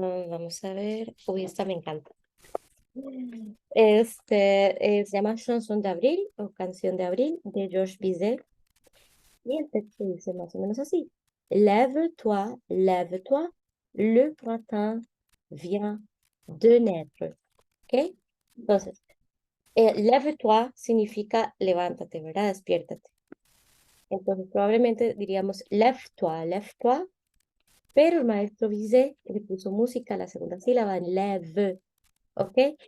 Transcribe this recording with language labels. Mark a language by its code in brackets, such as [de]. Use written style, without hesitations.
[es] Vamos a ver. Uy, esta me encanta. Se llama Chanson d'Avril o Canción de Abril de Georges Bizet. Y el texto dice más o menos así. [fr] Lève-toi, lève-toi, le printemps vient de naître. [es] ¿Ok? Entonces, lève-toi significa levántate, ¿verdad? Despiértate. Entonces, probablemente diríamos [fr] lève-toi, lève-toi, [es] pero el maestro Bizet le puso música a la segunda sílaba en lève, ¿ok?